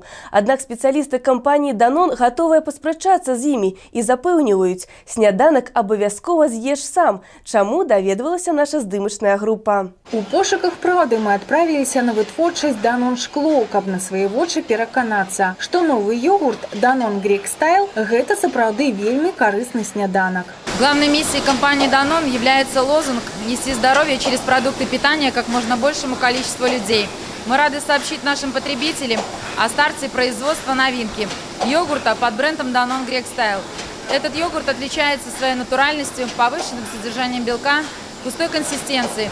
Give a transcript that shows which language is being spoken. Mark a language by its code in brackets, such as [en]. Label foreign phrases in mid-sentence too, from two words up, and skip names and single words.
[be] Аднак спецыялісты кампаніі Danone гатовыя паспрачацца з імі і запэўніваюць, сняданак абавязкова з'еш сам, чаму даведвалася наша здымачная група. У пошуках праўды мы адправіліся на вытворчасць Danone шкло, каб на свае вочы пераканацца, што новы йогурт Danone Greek Style – гэта сапраўды вельмі карысны сняданак. [ru] Главной миссией компании Danone является лозунг «Нести здоровье через продукты питания как можно большему количеству людей». Мы рады сообщить нашим потребителям о старте производства новинки – йогурта под брендом Danone Greek Style. Этот йогурт отличается своей натуральностью, повышенным содержанием белка, густой консистенцией.